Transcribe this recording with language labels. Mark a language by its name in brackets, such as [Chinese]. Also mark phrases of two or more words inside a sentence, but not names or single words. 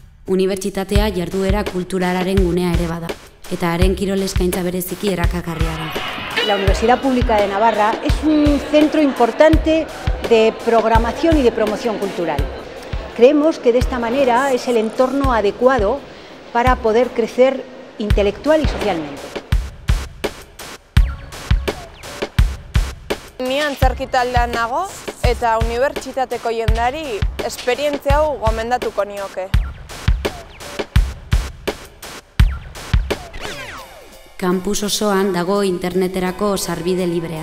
[Basque] Unibertsitatea jarduera kulturalaren gunea ere bada, eta haren kirol eskaintza bereziki erakagarria da. [Spanish] La Universidad Pública de Navarra es un centro importante de programación y de promoción cultural. Creemos que de esta manera es el entorno adecuado para poder crecer intelectual y socialmente. [Basque] Ni antzerki taldean nago eta unibertsitateko jendari esperientzia hau gomendatuko nioke. Kampus osoan dago interneterako sarbide librea.